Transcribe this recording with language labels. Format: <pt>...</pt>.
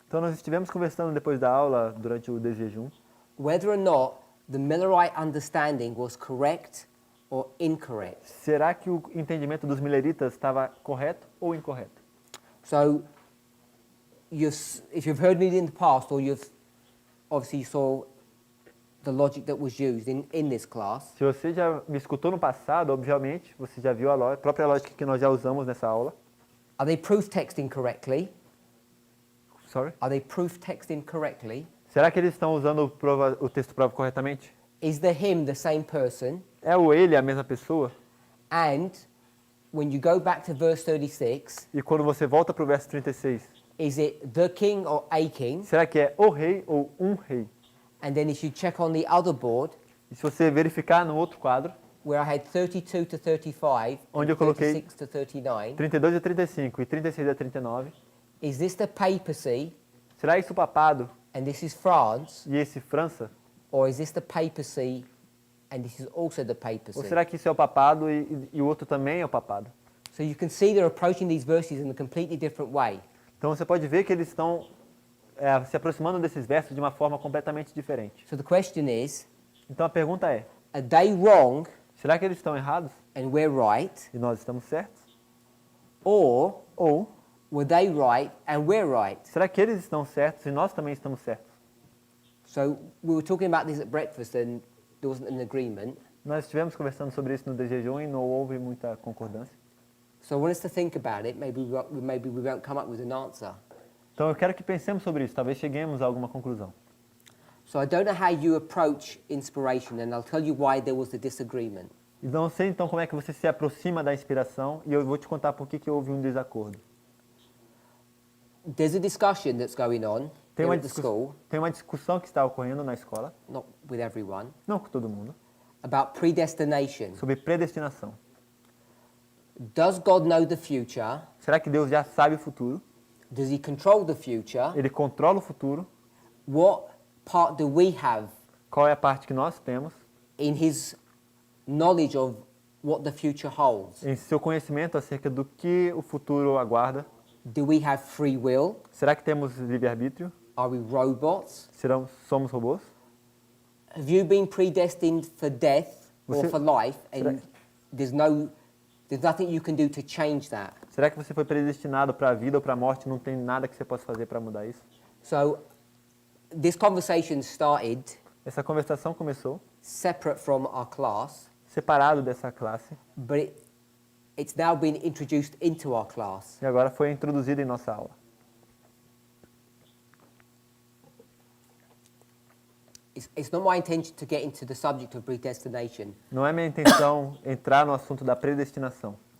<pt>Então nós estivemos conversando depois da aula, durante o desjejum,</pt> <en>whether or not the Millerite understanding was correct or incorrect.</en> <pt>será que o entendimento dos mileritas estava correto ou incorreto?</pt> <en>So if you've heard me in the past, or you've obviously saw the logic that was used in this class,</en> <pt>Se você já me escutou no passado, obviamente, você já viu a própria lógica que nós já usamos nessa aula.</pt> <en>are they proof texting correctly? Sorry? Are they proof texting correctly?</en> <pt>Será que eles estão usando o texto prova corretamente?</pt> <en>Is the him the same person?</en> <pt>É o ele a mesma pessoa?</pt> <en>And when you go back to verse 36,</en> <pt>E quando você volta para o verso 36,</pt> <en>is it the king or a king?</en> <pt>será que é o rei ou um rei?</pt> <en>And then if you check on the other board,</en> <pt>E se você verificar no outro quadro,</pt> <en>where I had 32 to 35,</en> <pt>Onde</pt> <en>and</en> <pt>eu coloquei</pt> <en>36 to 39,</en> <pt>32 a 35 e 36 a 39,</pt> <en>is this the papacy,</en> <pt>será isso o papado</pt> <en>and this is France,</en> <pt>e esse França?</pt> <en>or is this the papacy, and this is also the papacy?</en> <pt>Ou será que isso é o papado e o outro também é o papado?</pt> <en>So you can see they're approaching these verses in a completely different way.</en> <pt>Então você pode ver que eles estão se aproximando desses versos de uma forma completamente diferente.</pt> <en>So the question is,</en> <pt>Então a pergunta é,</pt> <en>are they wrong</en> <pt>será que eles estão errados</pt> <en>and we're right,</en> <pt>e nós estamos certos?</pt> <en>or</en> <pt>Ou</pt> <en>were they right and we're right?</en> <pt>será que eles estão certos e nós também estamos certos?</pt> <en>So we were talking about this at breakfast and there wasn't an agreement.</en> <pt>Nós estivemos conversando sobre isso no desjejum e não houve muita concordância.</pt> <en>So I want us to think about it. Maybe we won't come up with an answer.</en> <pt>Então eu quero que pensemos sobre isso, talvez cheguemos a alguma conclusão.</pt> <en>So I don't know how you approach inspiration, and I'll tell you why there was a disagreement.</en> <pt>E não sei então como é que você se aproxima da inspiração e eu vou te contar por que houve um desacordo.</pt> <en>There's a discussion that's going on here at the school,</en> <pt>Tem uma discussão que está ocorrendo na escola,</pt> <en>not with everyone,</en> <pt>não com todo mundo,</pt> <en>about predestination.</en> <pt>sobre predestinação.</pt> <en>Does God know the future?</en> <pt>Será que Deus já sabe o futuro?</pt> <en>Does he control the future?</en> <pt>Ele controla o futuro?</pt> <en>What part do we have</en> <pt>Qual é a parte que nós temos</pt> <en>in his knowledge of what the future holds?</en> <pt>em seu conhecimento acerca do que o futuro aguarda?</pt> <en>Do we have free will?</en> <pt>Será que temos livre-arbítrio?</pt> <en>Are we robots?</en> <pt>Somos robôs?</pt> <en>Have you been predestined for death or</en> <pt>Você-</pt> <en>for life,</en> <pt>será-</pt> <en>and there's nothing you can do to change that?</en> <pt>Será que você foi predestinado para a vida ou para a morte? Não tem nada que você possa fazer para mudar isso?</pt> <en>So this conversation started</en> <pt>Essa conversação começou</pt> <en>separate from our class,</en> <pt>separado dessa classe</pt> <en>but it's now been introduced into our class.</en> <pt>e agora foi introduzida em nossa aula.</pt> <en>It's not my intention to get into the subject of predestination,</en> <pt>Não é minha intenção entrar no assunto da predestinação,</pt>